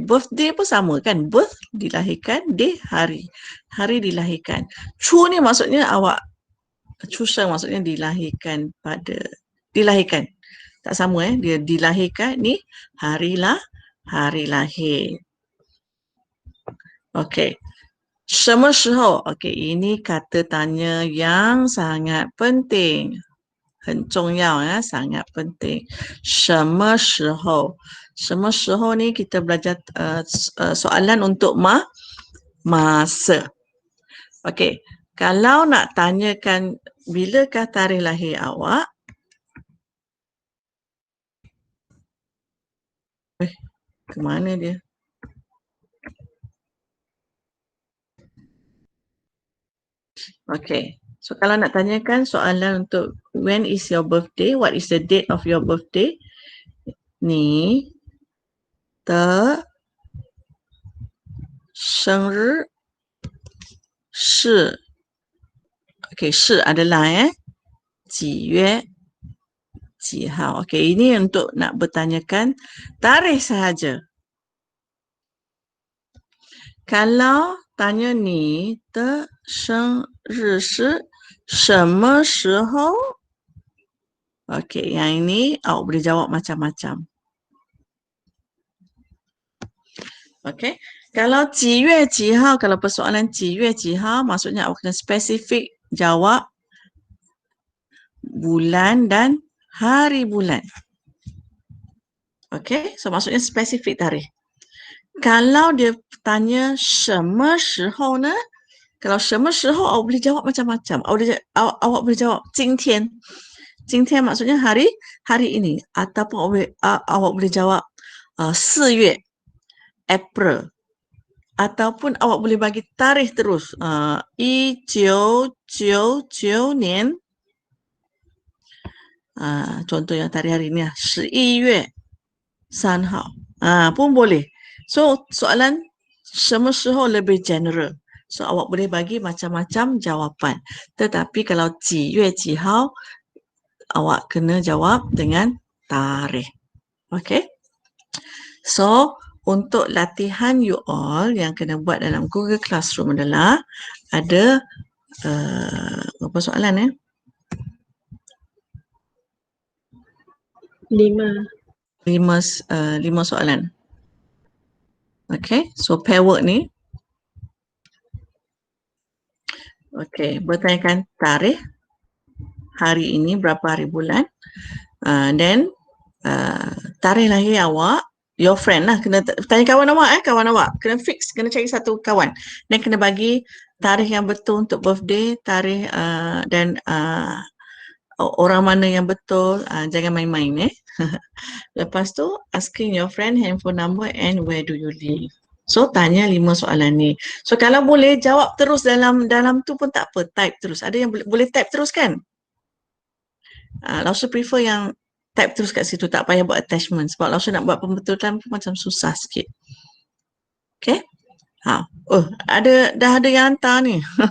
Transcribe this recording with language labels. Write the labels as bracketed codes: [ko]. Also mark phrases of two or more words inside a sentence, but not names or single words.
[ms] Birthday pun sama kan. Birth dilahirkan. Day hari. Hari dilahirkan. Chu ni maksudnya awak. [zh] 出生 maksudnya dilahirkan. [ms] tak sama dia dilahirkan ni hari lahir. Okey. [zh] 什么时候? [ms] Okey, ini kata tanya yang sangat penting. [zh] 很重要 [ms] ya, sangat penting. [zh] 什么时候? 什么时候 [ms] ni kita belajar soalan untuk masa. Okey, kalau nak tanyakan bilakah tarikh lahir awak? Ke mana dia? Okey. So kalau nak tanyakan soalan untuk [en] when is your birthday? What is the date of your birthday? [zh] Ni 的生日是 Okey, 是 adalah 几月几号. [ms] Okey, ini untuk nak bertanyakan tarikh sahaja. Kalau tanya [zh] ni 的生日是什么时候? [ms] Okey, yang ini awak boleh jawab macam-macam. Okey, kalau [zh] 几月几号, [ms] kalau persoalan [zh] 几月几号, [ms] maksudnya awak kena spesifik jawab bulan dan hari bulan. Okey, so maksudnya spesifik tarikh. Kalau dia tanya [zh] 什么时候呢? [ms] Kalau [zh] 什么时候 [ms] awak boleh jawab macam-macam. Awak boleh jawab 今天. 今天 maksudnya hari ini, ataupun awak boleh jawab 4月 April, ataupun awak boleh bagi tarikh terus 1999年 contoh yang tarikh hari ni 11 月3号 pun boleh. So soalan [zh] 什么时候 [ms] lebih general. So awak boleh bagi macam-macam jawapan. Tetapi kalau [zh] 几月几号, [ms] awak kena jawab dengan tarikh. Okay. So untuk latihan [en] you all [ms] yang kena buat dalam Google Classroom adalah ada berapa soalan 5. 5 soalan. Okay, so [en] pair work [ms] ni. Okay, bertanyakan tarikh hari ini, berapa hari bulan, then tarikh lahir awak, [en] your friend [ms] lah, kena tanya kawan awak kena fix, kena cari satu kawan, dan kena bagi tarikh yang betul untuk birthday, tarikh dan orang mana yang betul, jangan main-main Lepas tu [en] asking your friend handphone number and where do you live. [ms] So tanya 5 soalan ni. So kalau boleh jawab terus dalam tu pun tak apa, type terus. Ada yang boleh type terus kan? Lausu prefer yang type terus kat situ, tak payah buat attachment, sebab Lausu nak buat pembetulan pun macam susah sikit. Okay? Dah ada yang hantar ni.